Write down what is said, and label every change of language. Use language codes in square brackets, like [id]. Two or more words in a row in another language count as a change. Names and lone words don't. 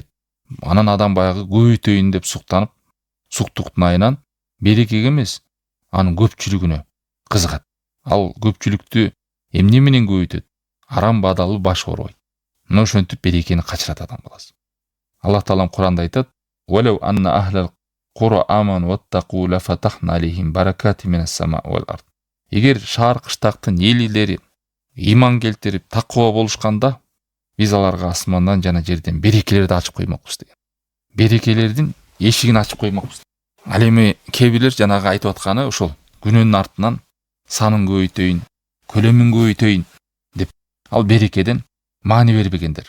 [ky] Анан адам баягы көбөйтөйүн деп суктанып, суктуктун айынан берекеге эмес, анын көпчүлүгүнө кызыгат. Ал көпчүлүктү эмне менен көбөйтөт? Арам бадалы баш оорубайт. Мына ошентип берекени качырат адам баласы. Аллах Таалам Куранда айтат: [ar] "ولو أن أهل القرى آمنوا واتقوا لفتحنا عليهم بركات من السماء والأرض." [ky] Эгер шаар кыштактын элилери иман келтирип такыба болушканда, биз аларга асмандан жана жерден берекелерди ачып коймокпуз деген. Берекелердин эшигин ачып коймокпуз. Ал эми кээ бирлер жанагы айтып атканы ошол күнөөнүн артынан санын көбөйтөйүн, көлөмүн көбөйтөйүн деп ал берекеден маани бербегендер.